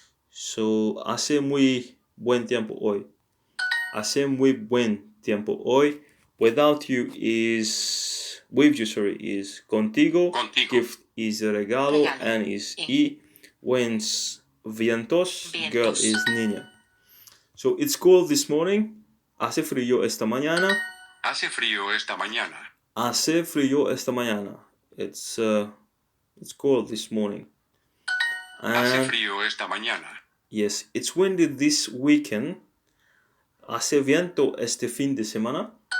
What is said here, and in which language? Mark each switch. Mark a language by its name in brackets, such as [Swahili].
[Spanish] So hace muy buen tiempo hoy. Hace muy buen tiempo hoy. [English] Without you is with you, is contigo. Gift is regalo and is y. Winds vientos. Girl is niña. So it's cold this morning. [Spanish] Hace frío esta mañana. Hace frío esta mañana. Hace frío esta mañana. [English] It's cold this morning. [Spanish] Hace frío esta mañana. [English] Yes, it's windy this weekend. [Spanish] Hace viento este fin de semana.